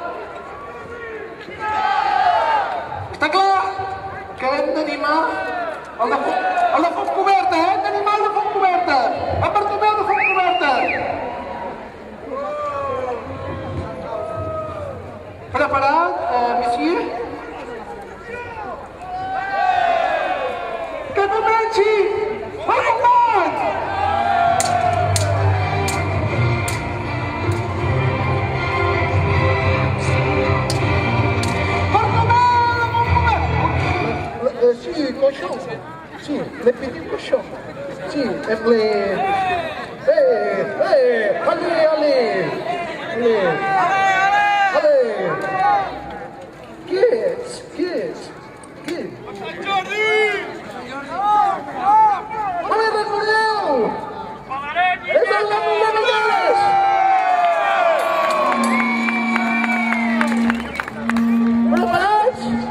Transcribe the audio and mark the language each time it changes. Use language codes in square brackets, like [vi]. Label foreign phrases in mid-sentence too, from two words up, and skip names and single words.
[ca] Està clar que hem d'animar el de foc coberta, hem d'animar el de foc coberta. En Bartomeu de foc coberta. Preparat, monsieur? Que comenci el combat! [fr] Si, cochon. Si, les petits cochons. Si, aime les... Allez, allez. Allez. Qui est? Allez, [ca] recordeu! És el nom de Banyoles! Preparats?